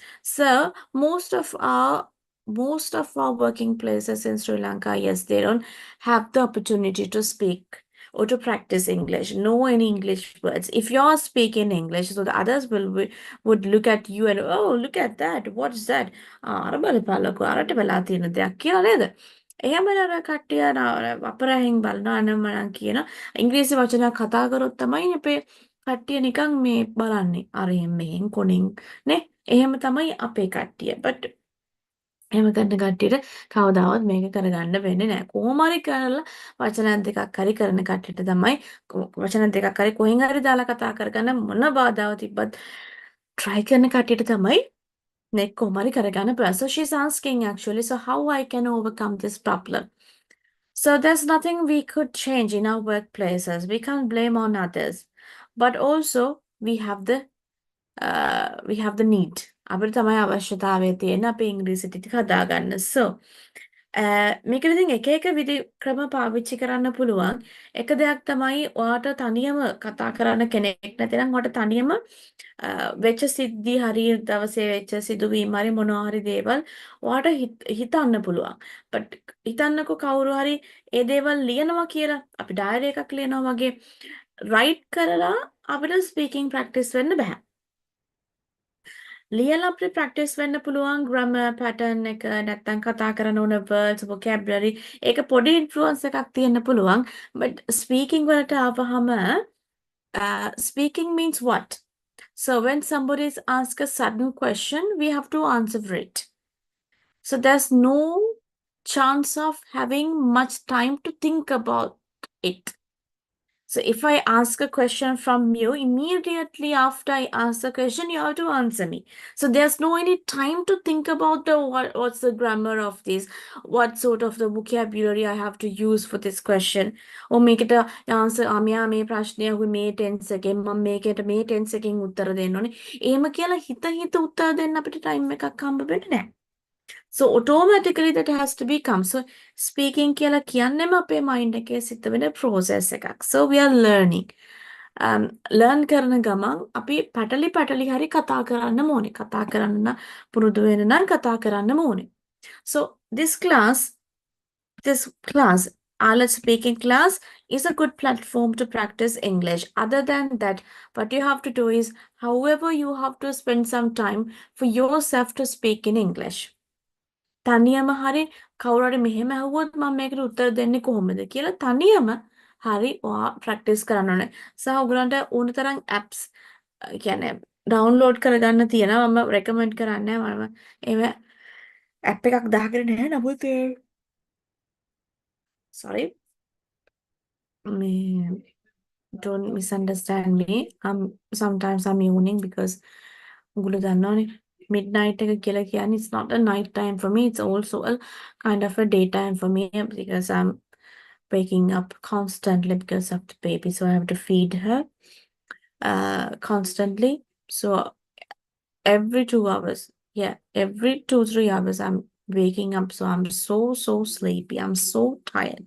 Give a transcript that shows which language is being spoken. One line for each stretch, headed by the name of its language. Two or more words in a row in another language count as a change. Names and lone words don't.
English: So most of our working places in Sri Lanka, yes, they don't have the opportunity to speak or to practice English, know any English words. If you're speaking English, so the others would look at you and oh, look at that. What's that?
Sinhala: අර බලපල්ලකෝ අරට වෙලා තියෙන දෙයක් කියලා නේද? එහෙම අර කට්ටිය අපරහින් බලනවා නම් මම කියනවා ඉංග්‍රීසි වචනයක් කතා කරොත් තමයි අපේ කට්ටිය නිකන් මේ බලන්නේ අරෙන් මෙහෙන් කොනෙන් නේ එහෙම තමයි අපේ කට්ටිය but එහෙම කරන කට්ටියට කවදාවත් මේක කරගන්න වෙන්නේ නැහැ කොහොම හරි කරලා වචන දෙකක් හරි කරන කට්ටියට තමයි වචන දෙකක් හරි කොහෙන් හරි දාලා කතා කරගන්න මොන බාධාව තිබ්බත් try කරන කට්ටියට තමයි නේ කොහොම හරි කරගන්න පුළුවන්
English: so she's asking actually so how I can overcome this problem. So there's nothing we could change in our workplaces. We can't blame on others. But also we have the need.
Sinhala: අපිට තමයි අවශ්‍යතාවය තියෙන අපේ ඉංග්‍රීසි ටික හදාගන්න. So මේකෙන් ඉතින් එක එක විදි ක්‍රම පාවිච්චි කරන්න පුළුවන්. එක දෙයක් තමයි ඔයාට තනියම කතා කරන්න කෙනෙක් නැතිනම් ඔයාට තනියම වෙච්ච සිද්ධි හරි දවසේ වෙච්ච සිදුවීම් හරි මොනවා හරි දේවල් ඔයාට හිතන්න පුළුවන්. but හිතන්නකෝ කවුරු හරි ඒ දේවල් ලියනවා කියලා අපි ඩයරි එකක් ලියනවා වගේ write කරලා අපිට
English: speaking practice
Sinhala: වෙන්න බෑ. ලියලා අපිට practice වෙන්න පුළුවන්
English: grammar pattern
Sinhala: එක නැත්නම් කතා කරන ඕන
English: words vocabulary
Sinhala: ඒක පොඩි influence එකක් තියෙන්න පුළුවන් but speaking වලට ආවහම
English: speaking means what? So when somebody is asked a sudden question, we have to answer it. So there's no chance of having much time to think about it. So if I ask a question from you, immediately after I ask the question, you have to answer me. So there's no any time to think about what's the grammar of this, what sort of the vocabulary I have to use for this question. Or make it a answer,
Sinhala: මෙයා මේ ප්‍රශ්නය මේ tense එකෙන් මම මේකට මේ tense එකෙන් උත්තර දෙන්න ඕනේ. එහෙම කියලා හිත උත්තර දෙන්න අපිට time එකක් හම්බ වෙන්නේ නැහැ.
English: So automatically that has to become.
Sinhala: So speaking කියලා කියන්නේම අපේ mind එකේ සිද්ධ වෙන process එකක්.
English: So we are learning.
Sinhala: learn කරන ගමන් අපි පැටලි හරි කතා කරන්න ඕනේ. කතා කරන්න පුරුදු වෙන නම් කතා කරන්න ඕනේ.
English: So this class, IELTS speaking class is a good platform to practice English. Other than that, what you have to do is, however, you have to spend some time for yourself to speak in English.
Sinhala: තනියම හරි කවුරු හරි මෙහෙම ඇහුවොත් මම මේකට උත්තර දෙන්නේ කොහොමද කියලා තනියම හරි ඔයා ප්‍රැක්ටිස් කරන්න ඕනේ. සහ ඔයගලන්ට ඕන තරම් apps කියන්නේ ඩවුන්ලෝඩ් කරගන්න තියෙනවා. මම රෙකමන්ඩ් කරන්නේ මම එහෙම app එකක් දාගෙන නැහැ නමුත් sorry මේ
English: don't misunderstand me. Sometimes I'm yawning because
Sinhala: ඔයගොල්ලෝ දන්නවනේ midnight එක කියලා කියන්නේ
English: it's not a night time for me, it's also a kind of a daytime for me because I'm waking up constantly because of the baby, so I have to feed her constantly. So every 2 hours, yeah, every 2-3 hours I'm waking up, so I'm so sleepy, I'm so tired.